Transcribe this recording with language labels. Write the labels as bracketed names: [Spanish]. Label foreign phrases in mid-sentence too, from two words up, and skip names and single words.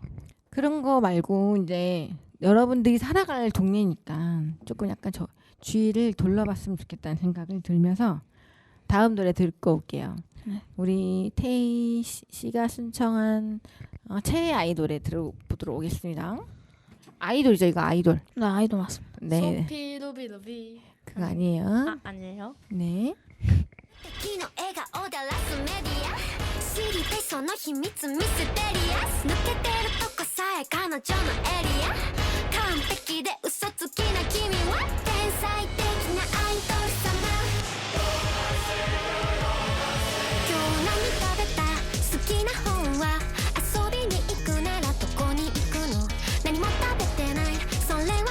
[Korean] 그런 거 말고 이제 여러분들이 살아갈 동네니까 조금 약간 주위를 돌려봤으면 좋겠다는 생각을 들면서 다음 노래 듣고 올게요. 네. 우리 태희 씨가 신청한 최애 아이 노래 들어보도록 오겠습니다. 아이돌이죠, 이거 아이돌. 나 아이돌 맞습니다. 네, 소피루비루비. 그거 아니에요. 아니에요? 네. [Japanese] 敵の笑顔だらすメディア知りたいその秘密ミステリアス抜けてるとこさえ彼女のエリア完璧で嘘つきな君は天才的なアイドル様今日何食べた好きな本は遊びに行くならどこに行くの何も食べてないそれは